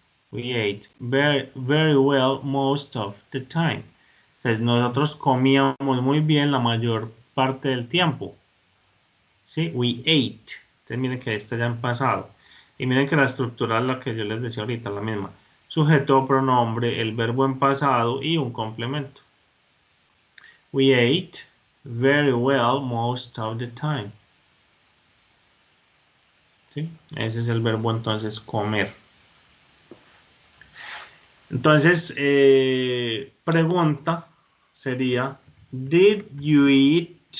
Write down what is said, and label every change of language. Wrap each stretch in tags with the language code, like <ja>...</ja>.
<en>We ate very well most of the time.</en> <es>Entonces nosotros comíamos muy bien la mayor parte del tiempo. ¿Sí?</es> <en>We ate.</en> <es>Entonces miren que esto ya en pasado. Y miren que la estructura es la que yo les decía ahorita, la misma. Sujeto, pronombre, el verbo en pasado y un complemento.</es> <en>We ate very well most of the time.</en> <es>¿Sí? Ese es el verbo entonces comer. Entonces, pregunta sería,</es> <en>did you eat?</en>